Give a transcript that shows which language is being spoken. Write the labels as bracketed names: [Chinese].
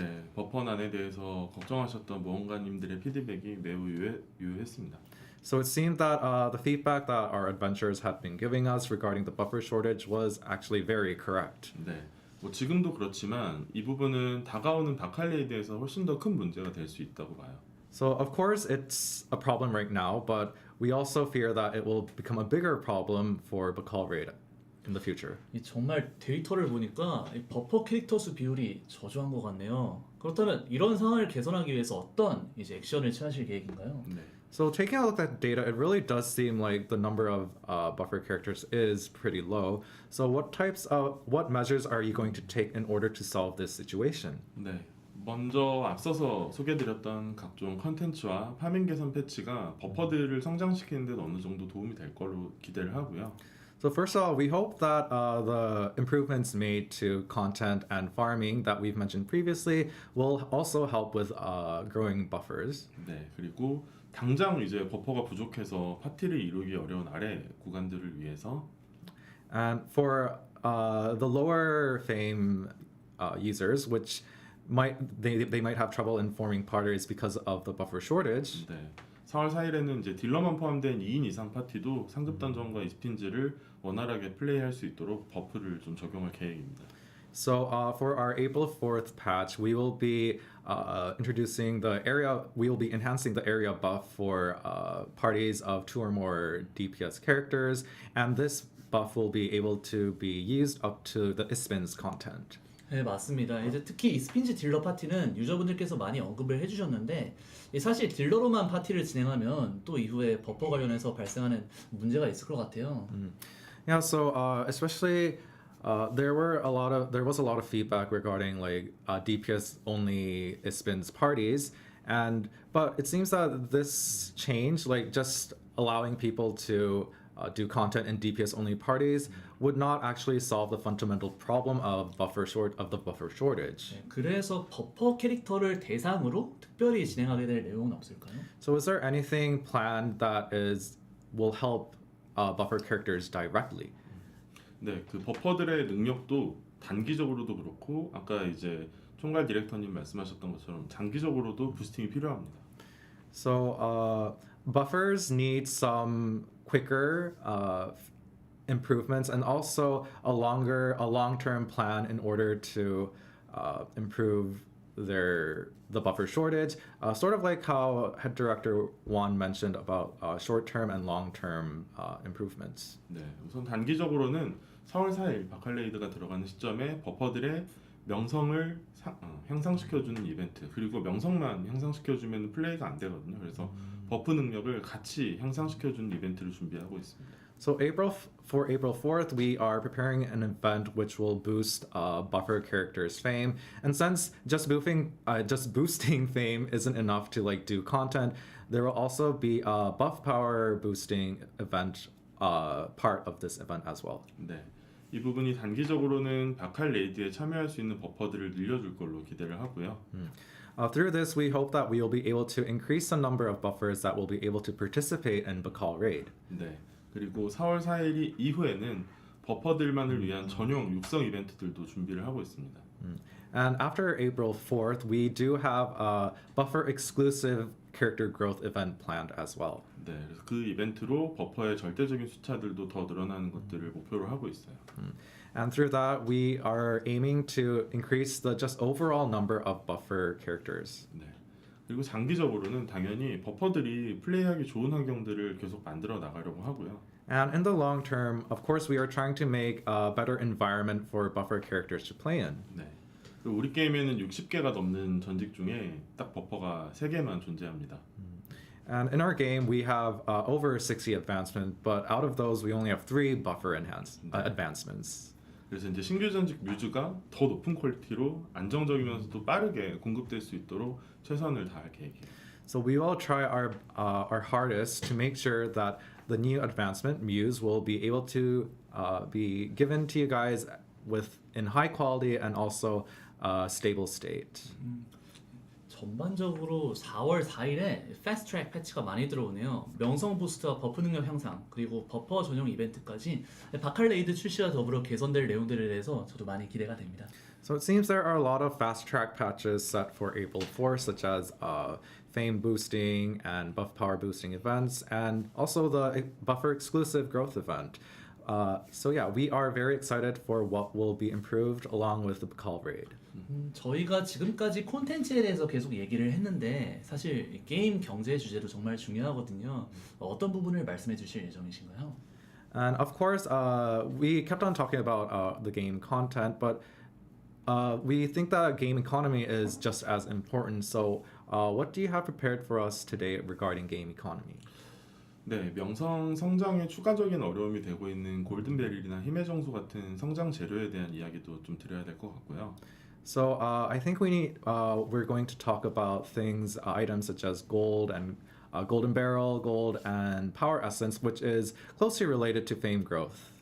[Korean] 네, 버퍼난에 대해서 걱정하셨던 모험가님들의 피드백이 매우 유효했습니다. [English] So it seemed that the feedback that our adventurers had been giving us regarding the buffer shortage was actually very correct. [Korean] 네, 뭐 지금도 그렇지만 이 부분은 다가오는 바칼레이드에서 훨씬 더 큰 문제가 될 수 있다고 봐요. [English] So of course it's a problem right now, but we also fear that it will become a bigger problem for Bakal Raid in the future. [Korean] 정말 데이터를 보니까 이 버퍼 캐릭터 수 비율이 저조한 것 같네요. 그렇다면 이런 상황을 개선하기 위해서 어떤 이제 액션을 취하실 계획인가요? 네. [English] So taking a look at data, it really does seem like the number of buffer characters is pretty low. So what measures are you going to take in order to solve this situation? [Korean] 네. 먼저 앞서서 소개드렸던 각종 컨텐츠와 파밍 개선 패치가 버퍼들을 성장시키는 데 어느 정도 도움이 될 걸로 기대를 하고요. [English] So first of all, we hope that the improvements made to content and farming that we've mentioned previously will also help with growing buffers. [Korean] 네. 그리고 당장 이제 버퍼가 부족해서 파티를 이루기 어려운 아래 구간들을 위해서 [English] And for the lower fame users, which might have trouble in forming parties because of the buffer shortage. [Korean] 네. 4월 4일에는 이제 딜러만 포함된 2인 이상 파티도 상급 던전과 이스핀즈를 원활하게 플레이할 수 있도록 버프를 좀 적용할 계획입니다. [English] So for our April 4th patch, we will be enhancing the area buff for parties of 2 or more DPS characters, and this buff will be able to be used up to the Ispin's content. [Korean] 네, 맞습니다. 이제 특히 이 스핀지 딜러 파티는 유저분들께서 많이 언급을 해주셨는데 사실 딜러로만 파티를 진행하면 또 이후에 버퍼 관련해서 발생하는 문제가 있을 것 같아요. [English] Yeah, so especially there was a lot of feedback regarding like DPS only Ispin's parties, but it seems that this change, like just allowing people to do content in DPS only parties, would not actually solve the fundamental problem of the buffer shortage. [Korean] 네, 그래서 버퍼 캐릭터를 대상으로 특별히 진행하게 될 내용은 없을까요? [English] So is there anything planned that will help buffer characters directly? [Korean] 네, 그 버퍼들의 능력도 단기적으로도 그렇고 아까 이제 총괄 디렉터님 말씀하셨던 것처럼 장기적으로도 부스팅이 필요합니다. [English] So buffers need some quicker improvements and also a long-term plan in order to improve the buffer shortage. Sort of like how head director Juan mentioned about short-term and long-term improvements. [Korean] 네, 우선 단기적으로는 4월 4일 바칼레이드가 들어가는 시점에 버퍼들의 명성을 향상시켜주는 이벤트, 그리고 명성만 향상시켜주면 플레이가 안 되거든요. 그래서 버프 능력을 같이 향상시켜주는 이벤트를 준비하고 있습니다. [English] So for April 4th, we are preparing an event which will boost buffer characters' fame. And since just boosting fame isn't enough to like do content, there will also be a buff power boosting event part of this event as well. [Korean] 네, 이 부분이 단기적으로는 바칼레이드에 참여할 수 있는 버퍼들을 늘려줄 걸로 기대를 하고요. [English] Through this, we hope that we will be able to increase the number of buffers that will be able to participate in Bakal Raid. [Korean] 네, 그리고 4월 4일 이후에는 버퍼들만을 위한 전용 육성 이벤트들도 준비를 하고 있습니다. [English] And after April 4th, we do have a buffer exclusive character growth event planned as well. [Korean] 네, 그래서 그 이벤트로 버퍼의 절대적인 숫자들도 더 늘어나는 것들을 목표로 하고 있어요. [English] And through that, we are aiming to increase the just overall number of buffer characters. [Korean] 네, 그리고 장기적으로는 당연히 버퍼들이 플레이하기 좋은 환경들을 계속 만들어 나가려고 하고요. [English] And in the long term, of course, we are trying to make a better environment for buffer characters to play in. [Korean] 네, 그리고 우리 게임에는 60개가 넘는 전직 중에 딱 버퍼가 3개만 존재합니다. [English] And in our game, we have over 60 advancements, but out of those, we only have 3 buffer advancements. [Korean] 그래서 이제 신규 전직 뮤즈가 더 높은 퀄리티로 안정적이면서도 빠르게 공급될 수 있도록 최선을 다할 계획이에요. [English] So we will try our hardest to make sure that the new advancement Muse will be able to be given to you guys in high quality and also stable state. [Korean] 전반적으로 4월 4일에 패스트 트랙 패치가 많이 들어오네요. 명성 부스트와 버프 능력 향상, 그리고 버퍼 전용 이벤트까지 바칼레이드 출시와 더불어 개선될 내용들에 대해서 저도 많이 기대가 됩니다. [English] So it seems there are a lot of fast track patches set for April 4th, such as fame boosting and buff power boosting events, and also the buffer exclusive growth event. So yeah, we are very excited for what will be improved along with the Bakal Raid. [Korean] 저희가 지금까지 콘텐츠에 대해서 계속 얘기를 했는데 사실 게임 경제 주제도 정말 중요하거든요. 어떤 부분을 말씀해 주실 예정이신가요? [English] And of course, we kept on talking about the game content, but we think that game economy is just as important. So what do you have prepared for us today regarding game economy? [Korean] 네, 명성 성장에 추가적인 어려움이 되고 있는 골든베릴이나 힘의 정수 같은 성장 재료에 대한 이야기도 좀 드려야 될 것 같고요. [English] So I think we're going to talk about items such as gold and golden barrel, gold and power essence, which is closely related to fame growth.